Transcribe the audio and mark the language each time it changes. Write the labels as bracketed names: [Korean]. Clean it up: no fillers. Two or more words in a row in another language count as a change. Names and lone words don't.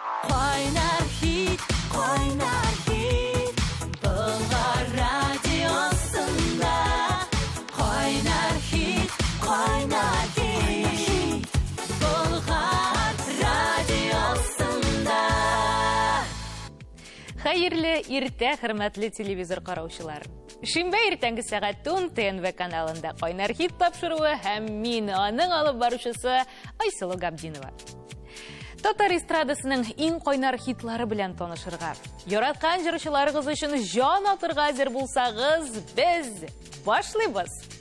[Tatar] Qaynar hit, qaynar hit. Bulgar radiosunda. Qaynar hit, qaynar hit. Bulgar radiosunda. Хайырлы иртә, хөрмәтле телевизор караучылар. Шимбә иртәнге сәгать 10 ТНВ каналында Qaynar hit тапшыруы һәм мин аның алып баручысы Айсылу Габдинова. Татар эстрадасының иң кайнар хитлары белән танышырга, яраткан җырчыларыгыз өчен җан атырга әзер булсагыз, без башлыйбыз.